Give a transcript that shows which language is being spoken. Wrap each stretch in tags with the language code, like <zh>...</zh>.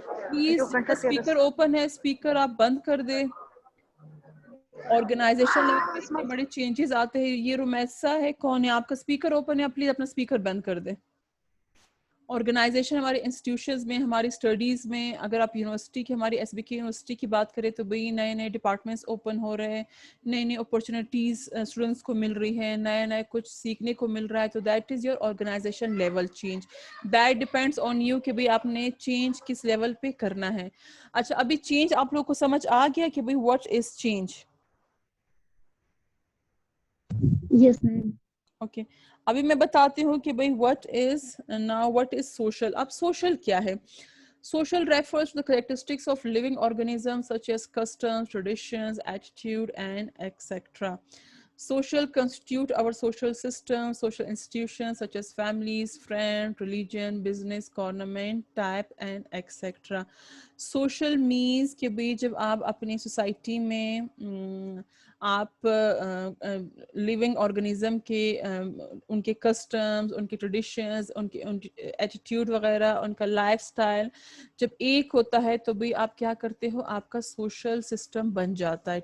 <ur>Please speaker open ہے, speaker آپ بند کر دیں. آرگنائزیشن لیول پہ اتنے بڑے چینجز آتے ہیں. یہ رومیسا ہے, کون ہے آپ کا اسپیکر اوپن ہے, پلیز اپنا اسپیکر بند کر دیں. آرگنائزیشن ہمارے انسٹیٹیوشنز میں, ہماری اسٹڈیز میں, اگر آپ یونیورسٹی کی, ہماری ایس بی کے یونیورسٹی کی بات کریں تو بھئی نئے نئے ڈپارٹمنٹس اوپن ہو رہے ہیں, نئی نئی اپرچونیٹیز اسٹوڈنٹس کو مل رہی ہے, نئے کچھ سیکھنے کو مل رہا ہے. تو</ur> <en>That is your organization level change. That depends on you</en> <ur>کہ بھئی آپ نے چینج کس لیول پہ کرنا ہے. اچھا ابھی چینج آپ لوگوں کو سمجھ آ گیا کہ بھئی</ur> <en>What is change? Yes ma'am.</en> <ur>Okay, ابھی میں بتاتی ہوں کہ بھئی</ur> <en>what is social.</en> <ur>اب social کیا ہے؟</ur> <en>Social refers to the characteristics of living organisms such as customs, traditions, attitude, and etc. Social constitute our social system, social institutions such as families, friends, religion, business, government, type, and etc. Social means</en> <ur>کہ بھئی جب آپ اپنی society میں آپ living organism کے ان کے customs, ان کے ٹریڈیشنز, ان کے ایٹیٹیوڈ وغیرہ, ان کا لائف سٹائل جب ایک ہوتا ہے تو بھی آپ کیا کرتے ہو, آپ کا سوشل سسٹم بن جاتا ہے.</ur>